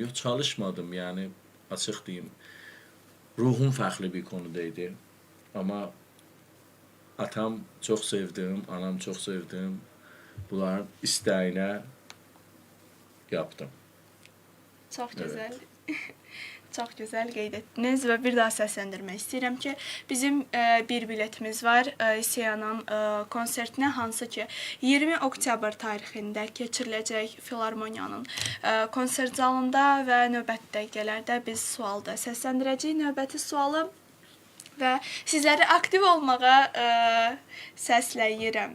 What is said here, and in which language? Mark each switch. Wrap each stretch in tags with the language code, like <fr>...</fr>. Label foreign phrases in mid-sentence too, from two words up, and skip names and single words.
<tr>Yok çalışmadım yani açık diyeyim. Ruhum farklı bir konudaydı. Ama atam çok sevdim, anam çok sevdim. Bunların isteğine yaptım.</tr> <az>Çox</az> <tr>Evet.</tr> <az>gözəl. Çox gözəl qeyd etdiniz və bir daha səsləndirmək istəyirəm ki, bizim bir biletimiz var Seyanın konsertinə, hansı ki 20 oktyabr tarixində keçiriləcək Filarmoniyanın konsert zalında və növbəti dəqiqələrdə biz sualda səsləndirəcəyik növbəti sualı və sizləri aktiv olmağa səsləyirəm.</az>